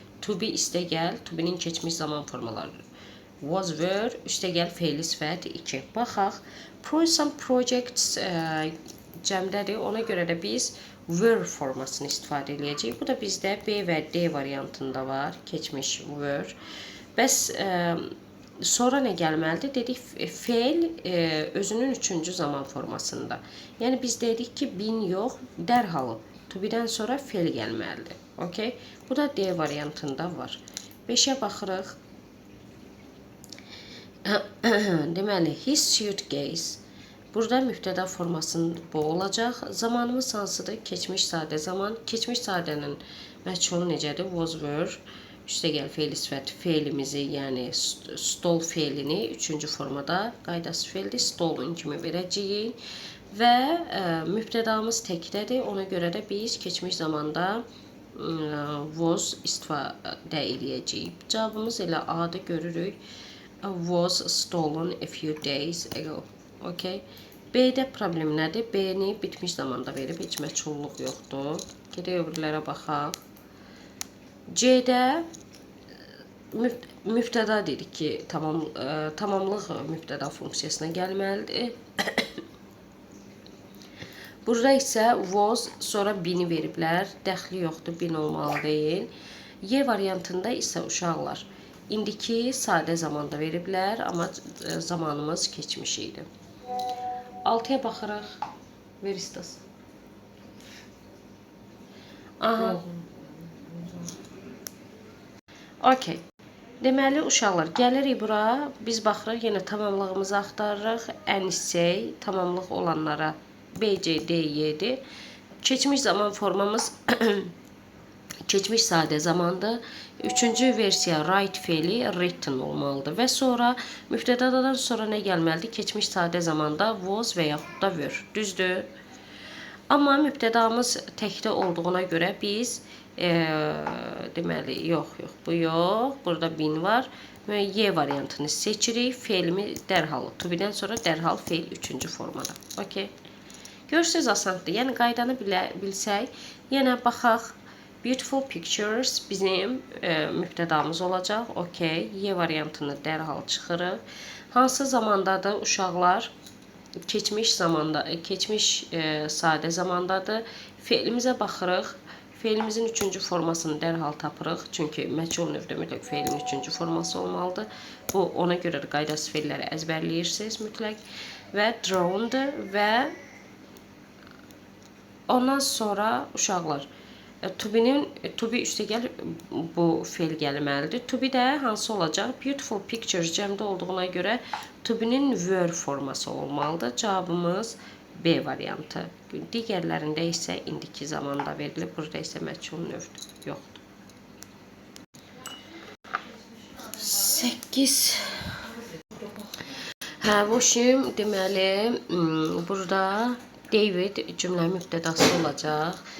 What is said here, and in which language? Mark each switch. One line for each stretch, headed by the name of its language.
Azerbaijani: To be istəgəl, to be-nin keçmiş zaman formalarıdır. Was, were, üstəgəl feili sifət 2. Baxaq,
English: some projects
Azerbaijani: cəmdədir. Ona görə də biz were formasını istifadə edəcəyik. Bu da bizdə B və D variantında var. Keçmiş were. Bəs sonra nə gəlməlidir? Dedik, feil özünün 3-cü zaman formasında. Yəni biz dedik ki, been yox, dərhal to be-dən sonra feil gəlməlidir. Okay? Bu da D variantında var. 5-ə baxırıq. Deməli,
English: his suitcase.
Azerbaijani: Burada mübtəda formasının bu olacaq. Zamanımız hansıdır? Keçmiş sadə zaman. Keçmiş sadənin məchulu necədir? Was, were. Üstəgəl feil sifəti feilimizi, yəni stole feilini 3-cü formada qaydası feildir. Stolen kimi verəcəyik. Və mübtədamız təkdədir. Ona görə də biz keçmiş zamanda was istifadə edəcəyik. Cavabımız elə A-dır, görürük.
English: Was stolen a few days ago.
Azerbaijani: Okay. B-də problem nədir? B-ni bitmiş zamanda verib, heç məchulluq yoxdur. Gedək öbürlərə baxaq. C-də mübtəda dedik ki, tamamlıq mübtəda funksiyasına gəlməlidir. Burada isə was, sonra been-i veriblər. Dəxli yoxdur, been olmalı deyil. Y variantında isə uşaqlar indiki sadə zamanda veriblər, amma zamanımız keçmiş idi. 6-ya baxırıq. Ver istəsən. Aha. Okay. Deməli, uşaqlar, gəlirik bura. Biz baxırıq, yenə tamamlığımızı axtarırıq. Ən tamamlıq olanlara B, C, D, Y-dir. Keçmiş zaman formamız keçmiş sadə zamandır. 3-cü versiya write feili written olmalıdır. Və sonra mübtədadan sonra nə gəlməlidir? Keçmiş sadə zamanda was və yaxud da were. Düzdür. Amma mübtədamız təkdə olduğuna görə biz deməli, yox, bu yox. Burada been var. Və Y variantını seçirik. Feilimi dərhal, to be-dən sonra dərhal feil 3-cü formada. Okay. Görürsünüz, asandır. Yəni, qaydanı bilsək, yenə baxaq.
English: Beautiful pictures
Azerbaijani: bizim mübtədamız olacaq. Okay. Y variantını dərhal çıxırıq. Hansı zamandadır uşaqlar? Keçmiş zamanda, keçmiş sadə zamandadır. Feilimizə baxırıq. Feilimizin 3-cü formasını dərhal tapırıq. Çünki məchul növdə mütləq feilin 3-cü forması olmalıdır. Bu, ona görə də qaydası feilləri əzbərləyirsiniz mütləq. Və drawn'dur və ondan sonra uşaqlar to be üstəgəl bu feil gəlməlidir. To be də hansı olacaq?
English: Beautiful pictures
Azerbaijani: cəmdə olduğuna görə to be-nin were forması olmalıdır. Cavabımız B variantı. Digərlərində isə indiki zamanda verilib. Burada isə məchul növdür. Yoxdur. 8. Hə, voşum, deməli, burada David cümlə mübtədası olacaq.